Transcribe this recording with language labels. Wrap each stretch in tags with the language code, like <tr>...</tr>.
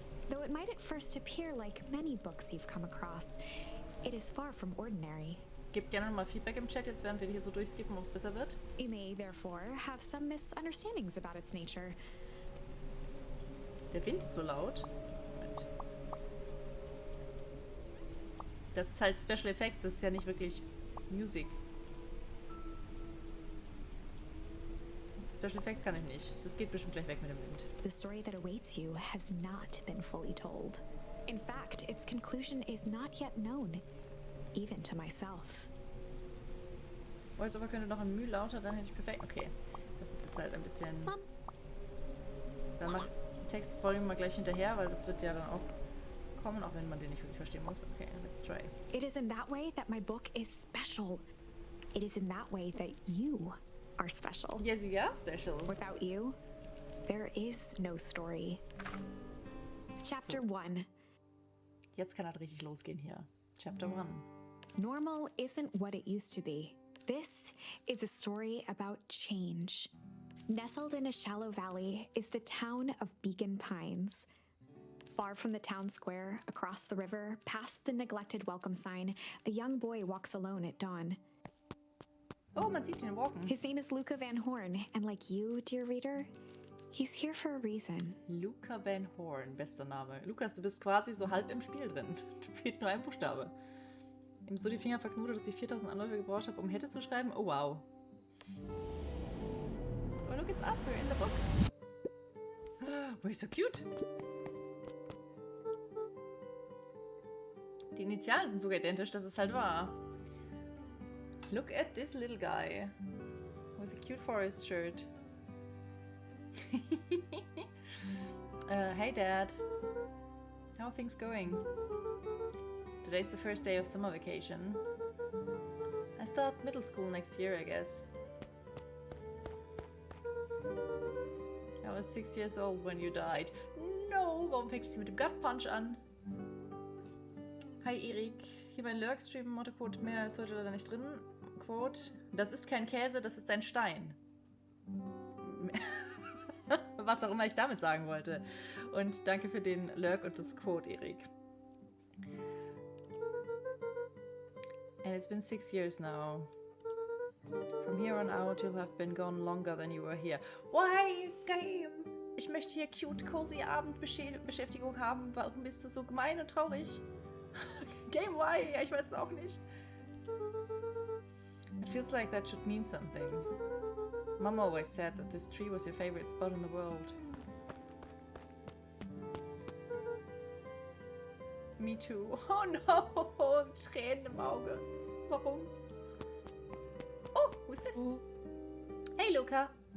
<en>Though it might at first appear like many books you've come across, it is far from ordinary.</en> <de>Gebt gerne nochmal Feedback im Chat, jetzt während wir hier so durchskippen, ob es besser wird.</de> <en>You may therefore have some misunderstandings about its nature.</en> <de>Der Wind ist so laut. Moment. Das ist halt Special Effects, das ist ja nicht wirklich Musik. Special Effects kann ich nicht. Das geht bestimmt gleich weg mit dem Wind.</de> <en>The story that awaits you has not been fully told. In fact, its conclusion is not yet known, even to myself.</en> <de>Voice-Over könnte noch ein Mühe lauter, dann hätte ich perfekt. Okay, das ist jetzt halt ein bisschen...</de> <en>Mom.</en> <de>Dann mach Text-Volume mal gleich hinterher, weil das wird ja dann auch kommen, auch wenn man den nicht wirklich verstehen muss.</de> <en>Okay, let's try. It is in that way that my book is special. It is in that way that you are special. Yes, you are special. Without you, there is no story. Chapter 1.</en> <de>Jetzt kann halt richtig losgehen hier.</de> <en>Chapter 1. Normal isn't what it used to be. This is a story about change. Nestled in a shallow valley is the town of Beacon Pines. Far from the town square, across the river, past the neglected welcome sign, a young boy walks alone at dawn.</en> <de>Oh, man sieht ihn walken.</de> <en>His name is Luca Van Horn, and like you, dear reader, he's here for a reason.</en> <de>Luca Van Horn, bester Name. Lukas, du bist quasi so halb im Spiel drin. Da fehlt nur ein Buchstabe. Ihm so die Finger verknotet, dass ich 4000 Anläufe gebraucht habe, um hätte zu schreiben. Oh, wow.</de> <en>Oh, look, it's us. We're in the book. We're so cute.</en> <de>Die Initialen sind sogar identisch, das ist halt wahr.</de> <en>Look at this little guy. With a cute forest shirt. Hey, Dad. How are things going? Today's the first day of summer vacation. I start middle school next year, I guess. I was 6 years old when you died.</en> <de>No, warum fängt sie mit dem Gut Punch an? Hi Erik, hier bei Lurkstream, Mottoquote, mehr ist heute leider nicht drin. Quote, das ist kein Käse, das ist ein Stein. Was auch immer ich damit sagen wollte. Und danke für den Lurk und das Quote, Erik.</de> <en>And it's been 6 years now. From here on out, you'll have been gone longer than you were here. Why, Game?</en> <de>Ich möchte hier cute, cozy Abendbeschäftigung haben. Warum bist du so gemein und traurig?</de> <en>Game, why?</en> <de>Ja, ich weiß es auch nicht.</de> <en>It feels like that should mean something. Mom always said that this tree was your favorite spot in the world. Me too. Oh no!</en> <de>Tränen im Auge. Warum?</de> <en>Oh, who's this? Hey, Luca.</en>